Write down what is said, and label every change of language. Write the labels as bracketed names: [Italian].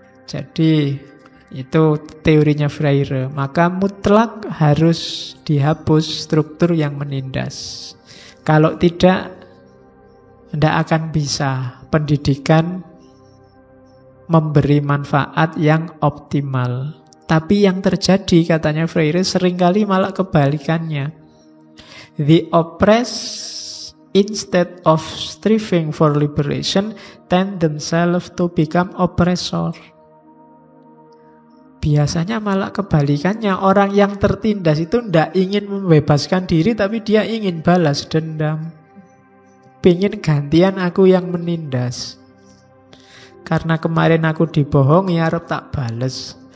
[Indonesian] Jadi, itu teorinya Freire. Maka mutlak harus dihapus struktur yang menindas. Kalau tidak akan bisa pendidikan memberi manfaat yang optimal. Tapi yang terjadi, katanya Freire, seringkali malah kebalikannya. [English] The oppressed, instead of striving for liberation, tend themselves to become oppressor. [Indonesian] Biasanya malah kebalikannya. Orang yang tertindas itu tidak ingin membebaskan diri, tapi dia ingin balas dendam. Pengen gantian aku yang menindas. Karena kemarin aku dibohongi, harap tak bales.